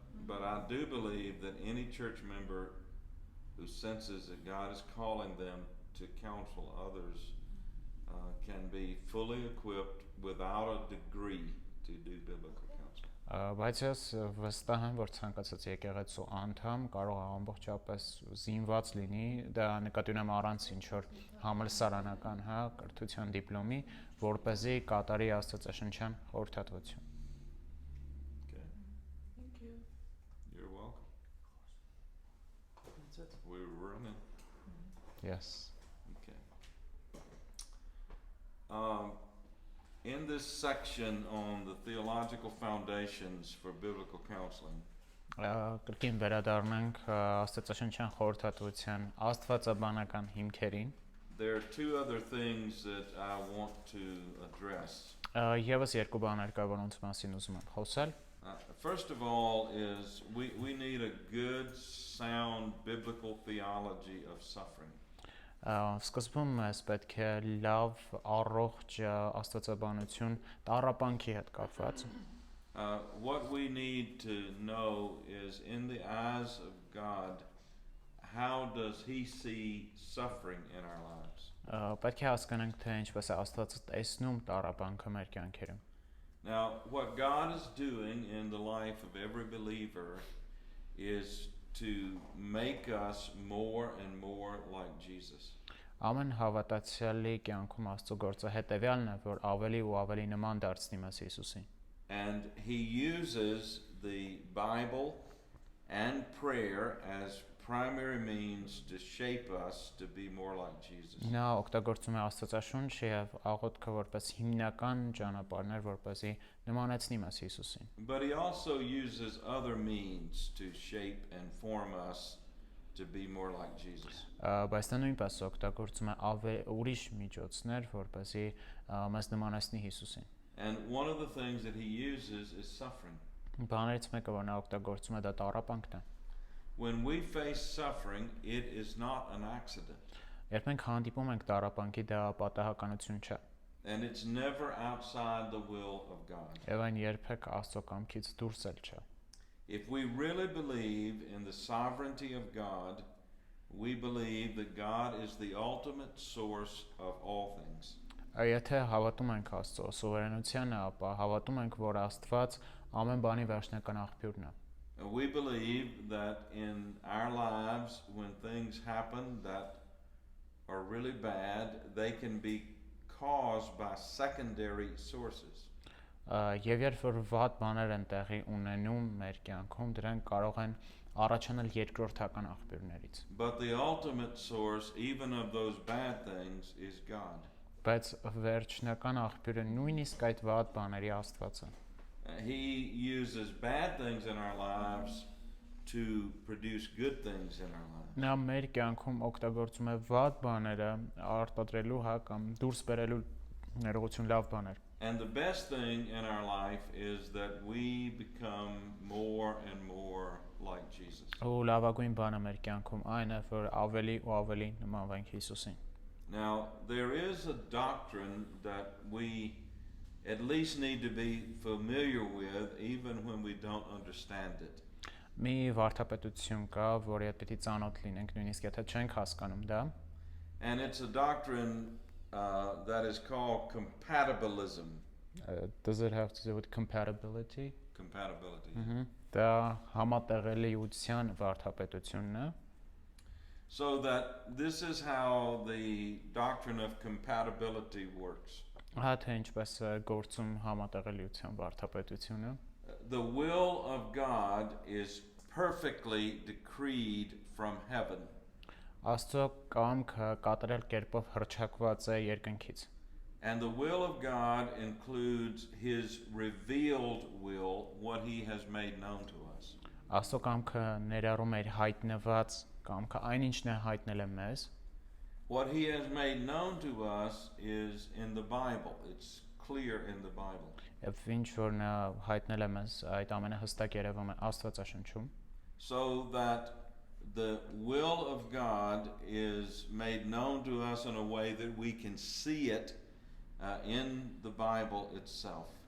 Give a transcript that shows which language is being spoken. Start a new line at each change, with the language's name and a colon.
English: I do believe that any church member who senses that God is calling them to counsel others can be fully equipped without a degree to do biblical counseling.
Armenian: Բայց ես վստահ եմ, որ ցանկացած եկեղեցու անդամ կարող է ամբողջապես զինված լինի, դա նկատի ունեմ առանց ինչ-որ համալսարանական, կրթության դիպլոմի, որպեսզի կատարի աստվածաշնչյան խորհրդատվություն.
English: Okay. Thank you. You're welcome. That's it. We're running. Yes. Okay. In this section on the theological foundations for biblical counseling,
Armenian: Կրկին վերադառնանք աստվածաշնչյան խորհրդատվության աստվածաբանական հիմքերին.
English: there are two other things that I want to address.
Armenian: Եվս երկու բաներ կա, որոնց մասին ուզում եմ խոսել.
English: First of all is we need a good, sound biblical theology of suffering.
Armenian: Սկզբում մեզ պետք է լավ առողջ աստվածաբանություն տառապանքի հետ կապված.
English: What we need to know is in the eyes of God, how does He see suffering in our lives?
Armenian: Պետք է հասկանանք, թե ինչպես է Աստվածը տեսնում տառապանքը մեր կյանքերում.
English: Now, what God is doing in the life of every believer is to make us more and more like Jesus.
Armenian: Ամեն հավատացյալի կյանքում Աստծո գործը հետևյալն է, որ ավելի ու ավելի նման դարձնի մեզ Հիսուսին.
English: And He uses the Bible and prayer as primary means to shape us to be more like Jesus.
Armenian: Նա օգտագործում է Աստվածաշունչը եւ աղոթքը որպես հիմնական ճանապարհներ, որպեսզի նմանեցնի մեզ Հիսուսին.
English: But He also uses other means to shape and form us to be more like Jesus.
Armenian: Բայց նա նույնպես օգտագործում է ուրիշ միջոցներ, որպեսզի մեզ նմանեցնի Հիսուսին.
English: And one of the things that He uses is suffering.
Armenian: Բաներից մեկը, որ նա օգտագործում է, դա տառապանքն է.
English: When we face suffering, it is not an accident.
Armenian: Երբ մենք հանդիպում ենք տառապանքի, դա պատահականություն չէ.
English: And it's never outside the will of God.
Armenian: Եվ այն երբեք Աստծո կամքից դուրս էլ չէ.
English: If we really believe in the sovereignty of God, we believe that God is the ultimate source of all things.
Armenian: Եթե հավատում ենք Աստծո սուվերենությանը, ապա հավատում ենք, որ Աստված ամեն բանի վերջնական աղբյուրն է.
English: And we believe that in our lives, when things happen that are really bad, they can be caused by secondary sources.
Armenian: Եվ երբ որ վատ բաներ են տեղի ունենում մեր կյանքում, դրանք կարող են առաջանալ երկրորդական աղբյուրներից.
English: But the ultimate source, even of those bad things, is God.
Armenian: Բայց վերջնական աղբյուրը նույնիսկ այդ վատ բաների Աստվածը.
English: He uses bad things in our lives to produce good things in our lives.
Armenian: Նա մեր կյանքում օգտագործում է վատ բաները արտադրելու կամ դուրս բերելու ներողություն լավ բաներ.
English: And the best thing in our life is that we become more and more like Jesus.
Armenian: Ու լավագույն բանը մեր կյանքում այն է, որ ավելի ու ավելի նմանվենք Հիսուսին.
English: Now, there is a doctrine that we at least need to be familiar with even when we don't understand it.
Armenian: Մի վարդապետություն կա, որի հետ պետք է ծանոթ լինենք, նույնիսկ եթե չենք հասկանում դա.
English: And it's a doctrine that is called compatibilism. Does it have to do with compatibility? Compatibility.
Armenian: Դա համատեղելիության վարդապետությունն է.
English: So that this is how the doctrine of compatibility works.
Armenian: Թե ինչպես է գործում համատեղելիության վարդապետությունը.
English: The will of God is perfectly decreed from heaven.
Armenian: Աստծո կամքը կատարել կերպով հռչակված է երկնքից.
English: And the will of God includes His revealed will, what He has made known to us.
Armenian: Աստծո կամքը ներառում է հայտնված կամքը, այն ինչն է հայտնել է մեզ.
English: What He has made known to us is in the Bible. It's clear in the Bible.
Armenian: Եվ ինչ որ նա հայտնել է մեզ, այդ ամենը հստակ երևում է Աստվածաշնչում.
English: So that the will of God is made known to us in a way that we can see it in the Bible itself.